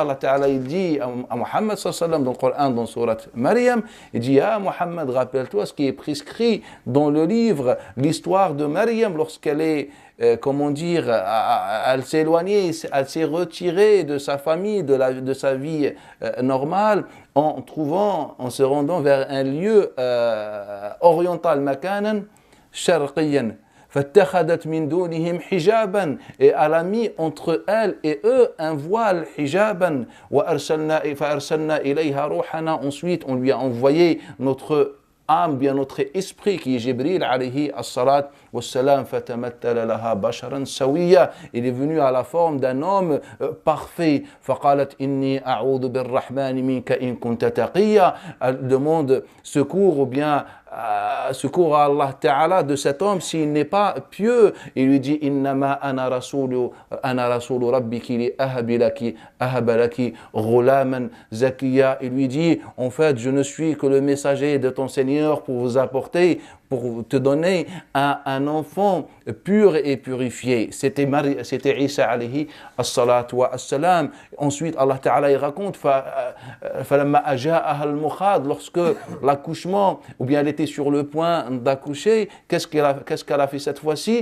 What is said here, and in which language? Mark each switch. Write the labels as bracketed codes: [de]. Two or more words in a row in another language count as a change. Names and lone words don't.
[ar] الله تعالى [fr] il dit à Muhammad [ar] صلى الله عليه وسلم [fr] dans le Coran, dans surat Maryam, il dit: ah Muhammad, rappelle-toi ce qui est prescrit dans le livre, l'histoire de Maryam lorsqu'elle est elle s'est éloignée, elle s'est retirée de sa famille, de sa vie normale, en se rendant vers un lieu oriental, [ar] مكانا شرقيا. فاتخذت من دونهم حجابا, [fr] et elle a mis entre elle et eux un voile, hijaban. [ar] فأرسلنا إليها روحنا, [fr] ensuite on lui a envoyé notre âme, bien notre esprit qui est Jibril [ar] عليه الصلاة والسلام. فتمثل لها بشرا سويا, [fr] il est venu à la forme d'un homme parfait. [ar] فقالت إني أعوذ بالرحمن منك إن كنت تقيا, [fr] elle demande secours ou bien secours à [ar] الله تعالى [fr] de cet homme s'il n'est pas pieux. Il lui dit: [ar] إنما أنا رسول ربك لأهب لك غلاما زكيا. [fr] Il lui dit: en fait, je ne suis que le messager de ton Seigneur pour vous apporter pour te donner un enfant pur et purifié. C'était Isa [ar] عليه الصلاة والسلام. [fr] Ensuite, [ar] الله تعالى [fr] il raconte lorsque l'accouchement, ou bien elle était sur le point d'accoucher, qu'est-ce qu'elle a fait cette fois-ci?